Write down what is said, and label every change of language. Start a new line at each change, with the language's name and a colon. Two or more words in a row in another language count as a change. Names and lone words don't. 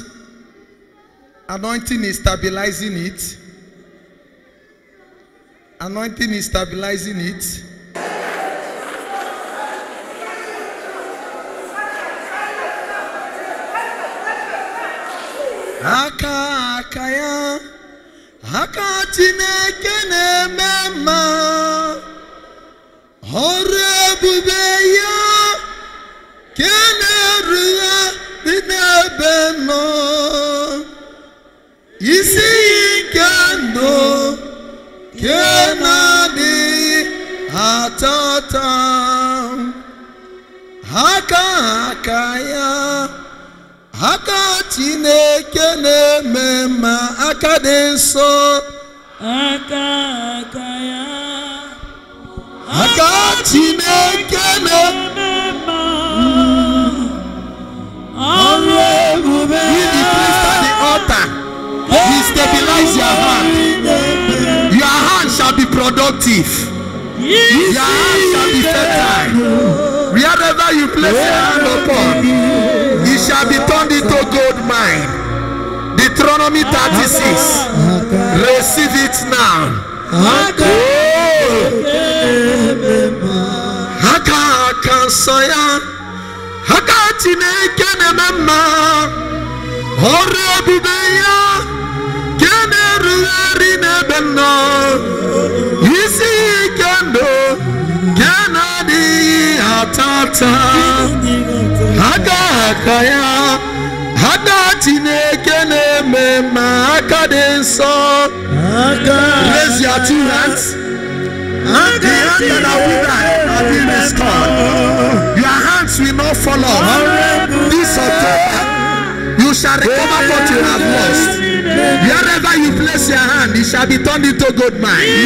English: Anointing is stabilizing it. Anointing is stabilizing it. Haka akaya, haka chineke nemema, hore bubeya, kene ruwa binebeno, isi kendo, kena di hatata, haka akaya.
Igbo: Haka Chineke na-emema aka dị nsọ. Haka Chineke na-emema ọrụ ebube.
English: With the priest at the altar, he stabilize your hand. Your hand shall be productive. Your hand shall be fertile. Wherever you place your hand upon, it shall be turned into gold mine. Deuteronomy 36. Receive it now. Haka soya. Haka Chineke nemema. Hore bubeya. Kene ruari nebeno. Isi kendo. Kenadi hatata. Haka ya.
Igbo: Haka Chineke nemema aka dị nsọ.
English: Raise your two hands. The hand that are withered are being restored. Your hands will not fall off. This October, you shall recover what you have lost. Wherever you place your hand, it shall be turned into gold mine.